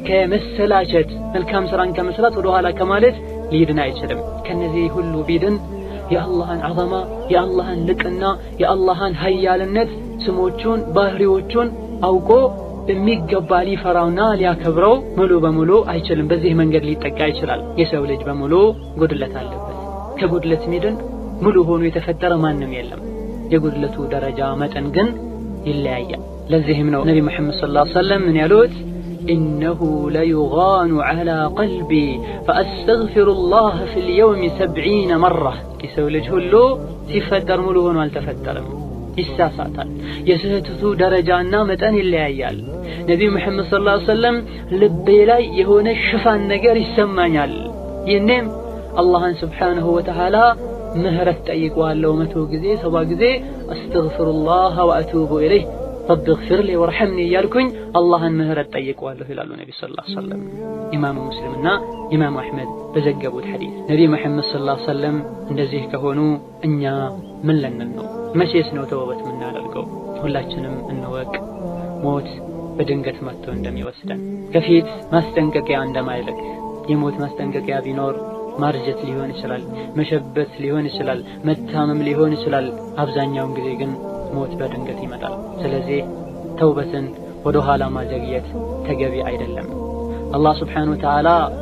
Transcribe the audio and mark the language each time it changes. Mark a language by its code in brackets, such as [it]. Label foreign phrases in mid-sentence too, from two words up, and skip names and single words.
[am] ከመሰላቸት መልካም ስራን ከመስራት ወደ ኋላ ከማለት ሊድን አይችልም ከነዚህ ሁሉ ቢድን የአላህን አዘማ የአላህን ልቅና የአላህን ኃያልነት ስሞቹን ባህሪዎቹን አውቆ በሚገባ ሊፈራውና ሊያከብረው ሙሉ በሙሉ አይችልም በዚህ መንገድ ሊጠቃ ይችላል የሰው ልጅ በሙሉ ጉድለት አለበት ከጉድለት ሚድን ሙሉ ሆኖ የተፈጠረ ማንም የለም የጉድለቱ ደረጃ መጠን ግን ይለያያል ለዚህም ነው ነብዩ መሐመድ [ar] صلى الله عليه وسلم [am] ምን ያሉት [ar] إنه ليغان على قلبي فأستغفر الله في اليوم 70 مرة [am] የሰው ልጅ ሁሉ ሲፈጠር ሙሉ ሆኖ አልተፈጠረም ይሳሳታል የስህተቱ ደረጃና መጠን ይለያያል ነብዩ መሐመድ [ar] صلى الله عليه وسلم [am] ልቤ ላይ የሆነ ሽፋን ነገር ይሰማኛል የኔም አላህን [ar] سبحانه وتعالى [am] ምህረት ጠይቀዋለሁ 100 ጊዜ 70 ጊዜ [ar] أستغفر الله وأتوب إليه رب اغفر لي وارحمني [am] ያልኩኝ አላህን ምህረት ጠይቀዋለሁ ይላሉ ነብዩ [ar] صلى الله عليه وسلم [am] ኢማሙ ሙስሊምና ኢማሙ አህመድ በዘገቡት ሐዲስ ነብዩ መሐመድ [ar] صلى الله عليه وسلم [am] እንደዚህ ከሆኑ እኛ ምን ለነን ነው መቼስ ነው ተውበት የምናደርገው ሁላችንም እንወቅ ሞት በድንገት መጥቶ እንደሚወስደን ከፊት ማስጠንቀቂያ እንደማይልክ የሞት ማስጠንቀቂያ ቢኖር ማርጀት ሊሆን ይችላል መሸበት ሊሆን ይችላል መታመም ሊሆን ይችላል አብዛኛውን ጊዜ ግን ሞት በድንገት ይመጣል ስለዚህ ተውበትን ወደ ኋላ ማዘግየት ተገቢ አይደለም አላህ [ar] سبحانه وتعالى